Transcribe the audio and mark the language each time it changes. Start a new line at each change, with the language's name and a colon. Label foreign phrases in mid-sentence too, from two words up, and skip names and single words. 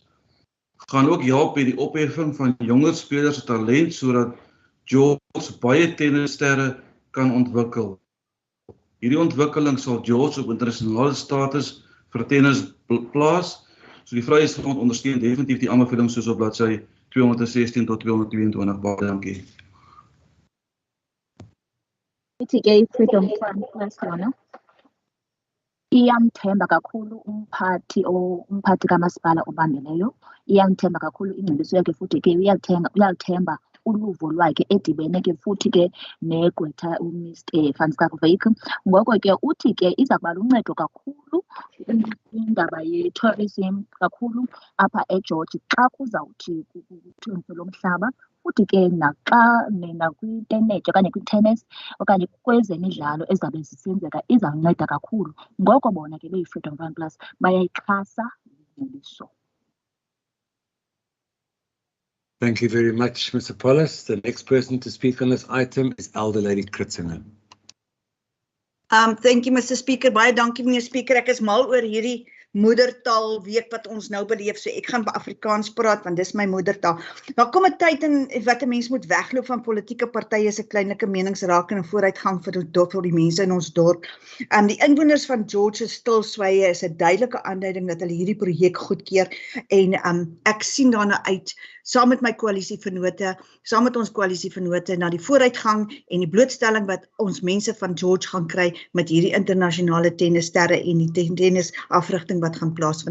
Afrikaans: Gaan ook help by die opheffing van jonger spelers se talent sodat George baie tennissterre kan ontwikkel. Hierdie ontwikkeling sal George op internasionale status vir tennis plaas. So die Vryheidsfront ondersteun definitief die aanbevelings soos op bladsy 216 tot 222. Baie dankie.
Xhosa: Ithi-ke i-Freedom Fund yona iyamthemba kakhulu umphathi kamasipala obambileyo, iyamthemba kakhulu ingcebiso yakhe, futhi ke uyalithemba uluvo lwakhe edibene ke futhi ke negqwetha uMr Francisco Veik. Ngoko ke uthi ke iza kuba luncedo kakhulu indaba ye-tourism kakhulu apha eGeorge xa kuzawuthi kuthengiselwa umhlaba, futhi ke naxa nakwitenetya okanye kwitennis okanye kwezemidlalo ezabe zisenzeka izawunceda kakhulu. Ngoko bona ke beyi-Freedom Fund Plus bayayixhasa ingcebiso.
English: Thank you very much, Mr. Paulus. The next person to speak on this item is Elder Lady Kritzinger. Thank you, Mr. Speaker.
Afrikaans: Baie dankie, meneer Speaker. Ek is mal oor hierdie moedertaal week wat ons nou beleef, so ek gaan Afrikaans praat want dis my moedertaal. Daar kom 'n tyd in wat 'n mens moet wegloop van politieke partye se kleinlike meningsraak en vooruitgang vir die mense in ons dorp. Die inwoners van George se stilswye is 'n duidelike aanduiding dat hulle hierdie projek goedkeur en ek sien daarna uit saam met my koalisievennote, saam met ons koalisievennote na die vooruitgang en die blootstelling wat ons mense van George gaan kry met hierdie internasionale tennissterre en die tennisafrigting wat gaan plaasvind.